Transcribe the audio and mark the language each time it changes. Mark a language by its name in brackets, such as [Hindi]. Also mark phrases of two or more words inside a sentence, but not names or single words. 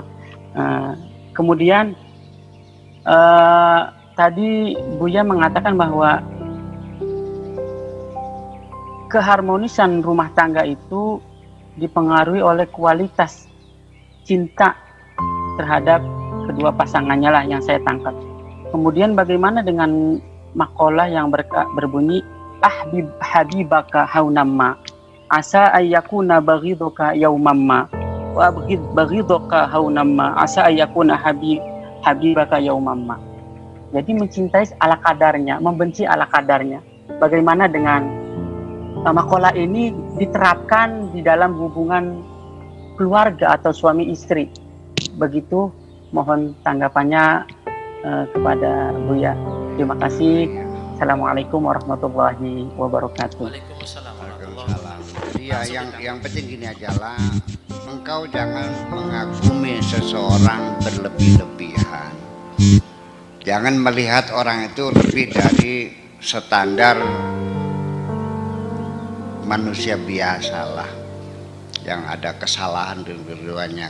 [Indonesian] Kemudian tadi Buya mengatakan bahwa keharmonisan rumah tangga itu dipengaruhi oleh kualitas cinta terhadap kedua pasangannya lah yang saya tangkap. Kemudian bagaimana dengan makalah yang berbunyi [Arabic] حبيبك هونا ما عسى أن يكون بغيضك يوما ما وبغيضك هونا ما عسى أن يكون حبيبك يوما ما. [Indonesian] Jadi mencintai ala kadarnya, membenci ala kadarnya. Bagaimana dengan makalah ini diterapkan di dalam hubungan keluarga atau suami istri? Begitu, mohon tanggapannya kepada Buya. Terima kasih. [Arabic] السلام عليكم ورحمة الله وبركاته. وعليكم السلام ورحمة الله وبركاته. [Indonesian] Iya, yang penting gini aja lah, engkau jangan mengagumi seseorang berlebih-lebihan. Jangan melihat orang itu lebih dari standar manusia biasa lah, yang ada kesalahan di keduanya.